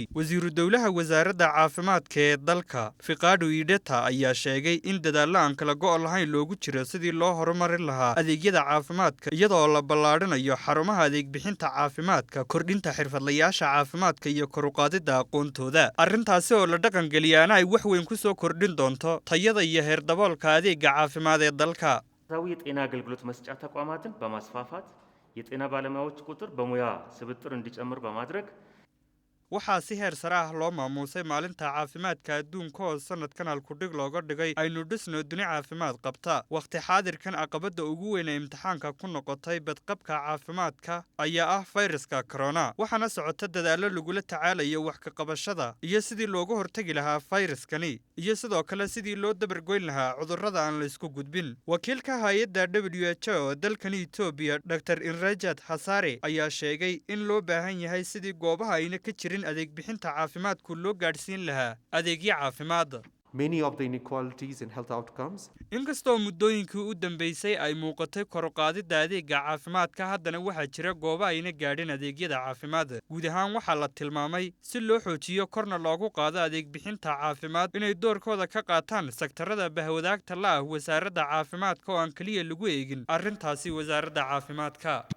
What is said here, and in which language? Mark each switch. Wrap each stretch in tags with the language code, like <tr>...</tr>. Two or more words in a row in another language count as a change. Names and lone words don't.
<so>wasiiru dowlaha wasaaradda caafimaadka ee dalka Fiqaadu Ideta ayaa sheegay in dadaalla aan kala go' lahayn loogu jiro sidii loo horumarin lahaa adeegyada caafimaadka iyadoo la ballaadhinayo xarumaha adeeg bixinta caafimaadka, kordhinta xirfadlayaasha caafimaadka iyo kor u qaadidda aqoontooda. arrintaasi oo la dhaqan geliyaana ay wax weyn ku soo kordhin doonto tayada iyo heer daboolka adeega caafimaad ee dalka.</so> <am>የጤና አገልግሎት መስጫ ተቋማትን በማስፋፋት የጤና ባለሙያዎች ቁጥር በሙያ ስብጥር እንዲጨምር በማድረግ</am> <so>waxaa si heer sare ah loo maamuusay maalinta caafimaadka adduunka oo sanadkan halkudhig looga dhigay aynu dhisno duni caafimaad qabta. Waqti xaadirkan caqabada ugu weyn ee imtixaanka ku noqotay badqabka caafimaadka ayaa ah fayraska corona, waxaana socota dadaalo lagula tacaalayo wax ka qabashada iyo sidii looga hortagi lahaa fayraskani iyo sidoo kale sidii loo dabargoyn lahaa cudurrada aan la isku gudbin. Wakiilka hay'adda WHO dalkani Itoobiya Dr. Inrajat Hasare ayaa sheegay in loo baahan yahay sidii goobaha ayna ka jirin adeeg bixinta caafimaadku loo gaadhsiin lahaa adeegyo caafimaad.</so> <en>Many of the inequalities in health outcomes.</en> <so>Inkastoo muddooyinkii u dambeysay ay muuqatay kor u qaadidda adeegga caafimaadka, haddana waxaa jira goobo ayna gaadhin adeegyada caafimaad. Guud ahaan waxaa la tilmaamay si loo xoojiyo korna loogu qaado adeeg bixinta caafimaad inay doorkooda ka qaataan sektarada bahwadaagta la ah wasaaradda caafimaadka oo aan kaliya lagu eegin arrintaasi wasaaradda caafimaadka.</so>